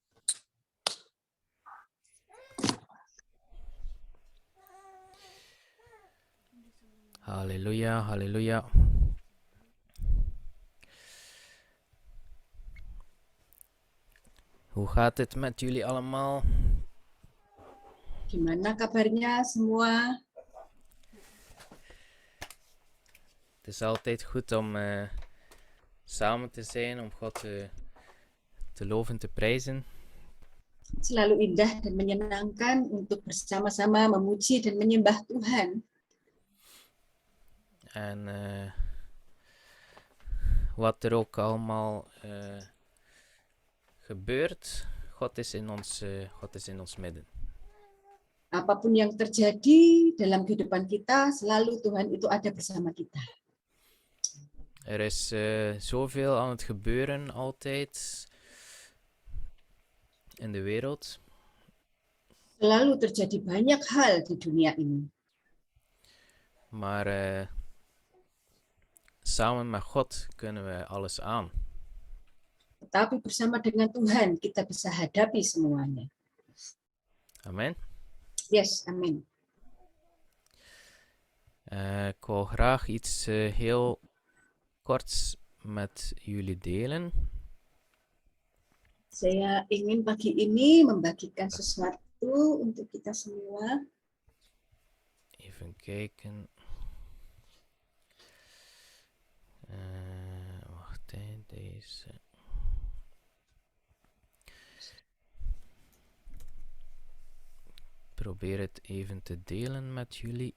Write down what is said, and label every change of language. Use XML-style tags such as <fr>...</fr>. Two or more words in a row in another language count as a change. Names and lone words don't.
<nl>Halleluja, halleluja. Hoe gaat het met jullie allemaal?</nl> <id>Gimana kabarnya semua?</id> <nl>Het is altijd goed om samen te zijn, om God te loven, te prijzen.</nl> <id>Selalu indah dan menyenangkan untuk bersama-sama memuji dan menyembah Tuhan.</id> <nl>En wat er ook allemaal gebeurt, God is in ons midden.</nl> <id>Apapun yang terjadi dalam kehidupan kita, selalu Tuhan itu ada bersama kita.</id> <nl>Er is zoveel aan het gebeuren altijd in de wereld.</nl> <id>Selalu terjadi banyak hal di dunia ini.</id> <nl>Maar samen met God kunnen we alles aan.</nl> <id>Tetapi bersama dengan Tuhan kita bisa hadapi semuanya. Amen. Yes, amin.</id> <nl>Ik wil graag iets heel korts met jullie delen.</nl> <id>Saya ingin pagi ini membagikan sesuatu untuk kita semua.</id> <nl>Even kijken. Wacht, deze. Probeer het even te delen met jullie.</nl>